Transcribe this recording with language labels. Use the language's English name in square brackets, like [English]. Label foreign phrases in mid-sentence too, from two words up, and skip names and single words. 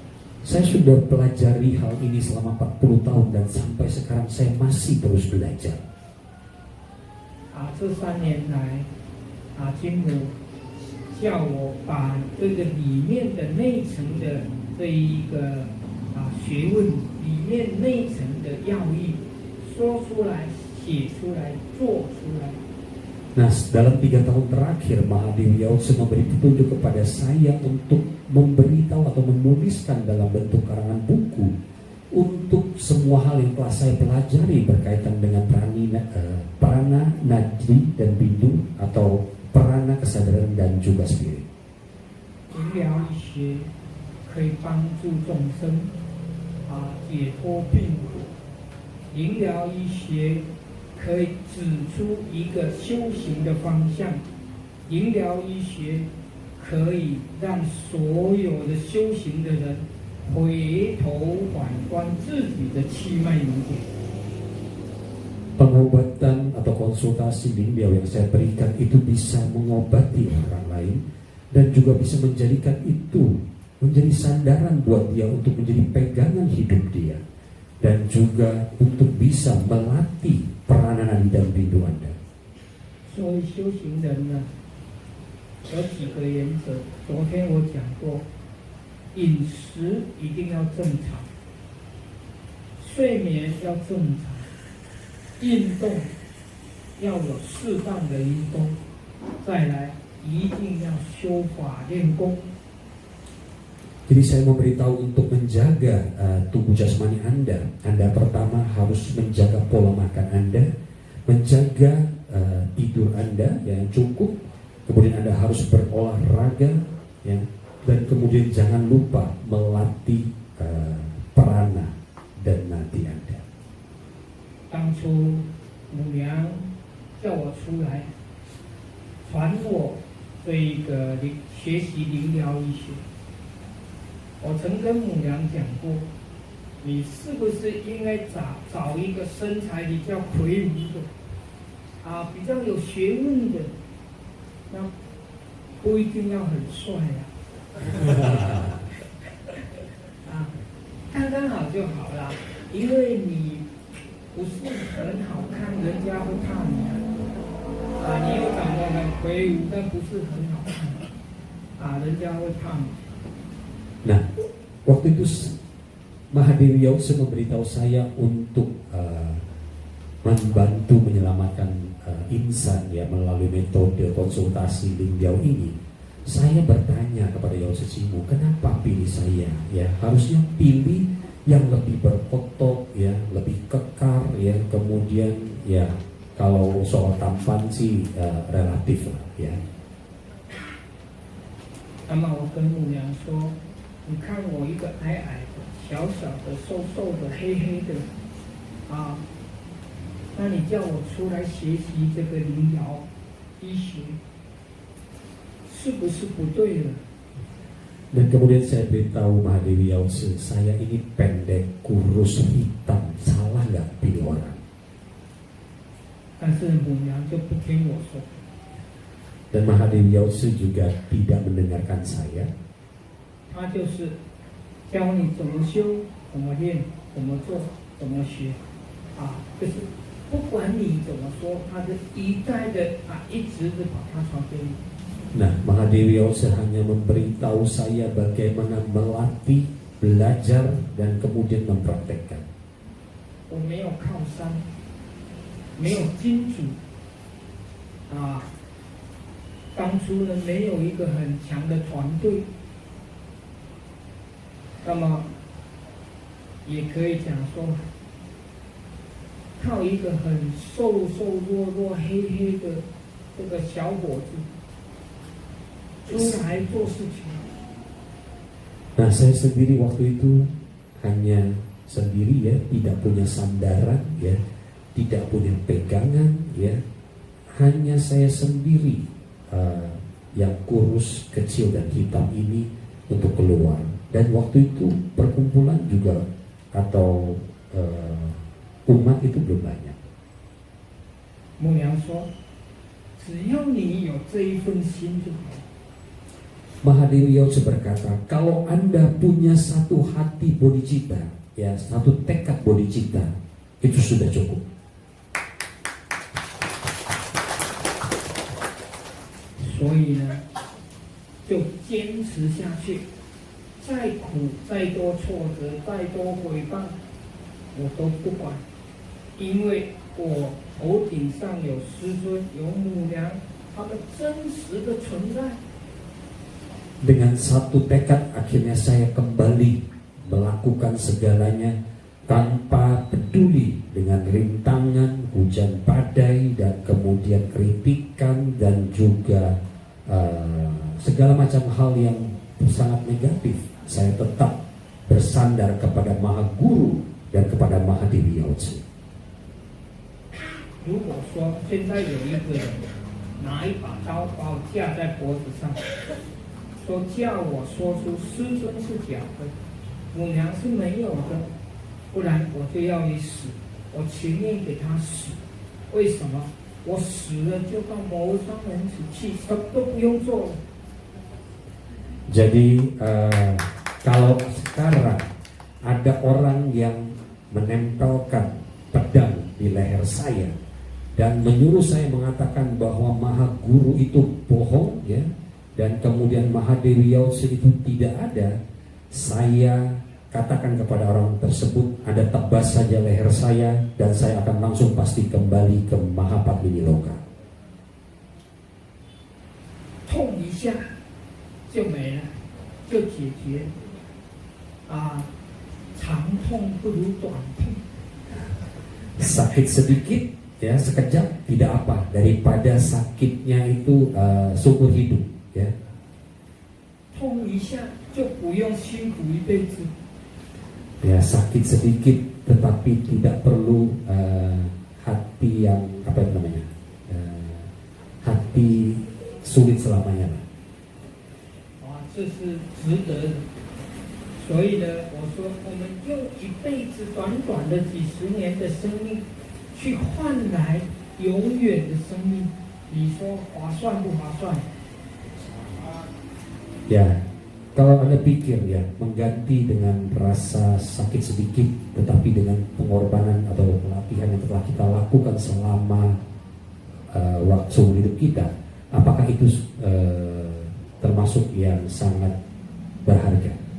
[Indonesian] Saya sudah pelajari hal ini selama 40 tahun dan sampai sekarang saya masih terus belajar. [Chinese] 这3年来，金母叫我把这个里面的内层的这一个学问，里面内层的要义说出来、写出来、做出来。 [Indonesian] Nah, dalam 3 tahun terakhir Mahadewi Yautse memberi petunjuk kepada saya untuk memberitahu atau menuliskan dalam bentuk karangan buku untuk semua hal yang telah saya pelajari berkaitan dengan prana, nadi dan bindu atau prana, kesadaran dan juga spirit. [Chinese] 灵疗医学可以帮助众生解脱病苦，灵疗医学可以指出一个修行的方向，灵疗医学可以让所有的修行的人回头反观自己的气脉能点。 [Indonesian] Pengobatan atau konsultasi lingliao yang saya berikan itu bisa mengobati orang lain dan juga bisa menjadikan itu menjadi sandaran buat dia untuk menjadi pegangan hidup dia dan juga untuk bisa melatih peranan dan rindu Anda. [Chinese] 所以修行人呢，有几个原则。昨天我讲过，饮食一定要正常，睡眠要正常，运动要有适当的运动，再来一定要修法练功。 [Indonesian] Jadi saya memberitahu untuk menjaga tubuh jasmani Anda. Anda pertama harus menjaga pola makan Anda, menjaga tidur Anda yang cukup, kemudian Anda harus berolahraga, ya, dan kemudian jangan lupa melatih perana dan nadi Anda. [Chinese] 当初母娘叫我出来，传我这一个学习灵疗医学。我曾跟母娘讲过，你是不是应该找一个身材比较魁梧的，比较有学问的，那不一定要很帅刚刚好就好了，因为你不是很好看，人家会怕你你又长得很魁梧，但不是很好看人家会怕你。 [Indonesian] Nah, waktu itu Mahadewi Yause memberitahu saya untuk membantu menyelamatkan insan ya melalui metode konsultasi Lindiao ini. Saya bertanya kepada Yause Cimu, kenapa pilih saya? Ya, harusnya pilih yang lebih berotot, ya, lebih kekar, ya. Kemudian ya, kalau soal tampan sih relatif lah, ya. [Chinese] 那么我跟母娘说。你看我一个矮矮的、小小的、瘦瘦的、黑黑的，那你叫我出来学习这个灵疗医学，是不是不对了？ [Indonesian] Dan kemudian saya beritahu Mahadewi Yause, saya ini pendek, kurus, hitam, salah nggak pilih orang? [Chinese] 但是母娘就不听我说。 [Indonesian] Dan Mahadewi Yause juga tidak mendengarkan saya. [Chinese] 他就是教你怎么修、怎么练、怎么做、怎么学，就是不管你怎么说，他就一再的一直的把它传给你。 [Indonesian] Nah, Mahadewi Yause hanya memberitahu saya bagaimana melatih, belajar, dan kemudian mempraktekkan. [Chinese] 我没有靠山，没有金主，当初呢没有一个很强的团队。那么，也可以讲说，靠一个很瘦瘦弱弱、黑黑的这个小伙子出来做事情。 [Indonesian] Nah, saya sendiri waktu itu hanya sendiri ya, tidak punya sandaran ya, tidak punya pegangan ya, hanya saya sendiri yang kurus, kecil dan hitam ini untuk keluar. Dan waktu itu perkumpulan juga atau umat itu belum banyak. [Chinese] 母娘说，只要你有这一份心就好。 [Indonesian] Mahadewi Yause berkata, kalau Anda punya satu hati bodhicitta, ya satu tekad bodhicitta, itu sudah cukup. [Chinese] 所以呢，就坚持下去。再苦、再多挫折、再多毁谤，我都不管，因为我头顶上有师尊、有母娘，他们真实的存在。 [Indonesian] Dengan satu tekad, akhirnya saya kembali melakukan segalanya tanpa peduli dengan rintangan, hujan badai, dan kemudian kritikan dan juga segala macam hal yang sangat negatif. Saya tetap bersandar kepada Maha Guru dan kepada Mahadewi Yause. [Chinese] 如果说现在有一个人拿一把刀把我架在脖子上，说叫我说出师尊是假的，母娘是没有的，不然我就要你死，我情愿给他死。为什么？我死了就到谋商人子去，什么都不用做了。 [Indonesian] Jadi kalau sekarang ada orang yang menempelkan pedang di leher saya dan menyuruh saya mengatakan bahwa Maha Guru itu bohong ya, dan kemudian Mahadewi Yause itu tidak ada, saya katakan kepada orang tersebut, Anda tebas saja leher saya dan saya akan langsung pasti kembali ke Mahapadmini Loka. [Chinese] 痛一下就没了，就解决， 长痛不如短痛。 [Indonesian] Sakit sedikit ya sekejap tidak apa daripada sakitnya itu seumur hidup ya. [Chinese] 痛一下就不用辛苦一辈子。 [Indonesian] Ya sakit sedikit tetapi tidak perlu hati yang apa namanya hati sulit selamanya. [Chinese] 这是值得的。所以呢，我说我们用一辈子短短的几十年的生命，去换来永远的生命，你说划算不划算？ [Indonesian] Ya, kalau Anda pikir ya mengganti dengan rasa sakit sedikit tetapi dengan pengorbanan atau pelatihan yang telah kita lakukan selama waktu hidup kita, apakah itu termasuk yang sangat berharga?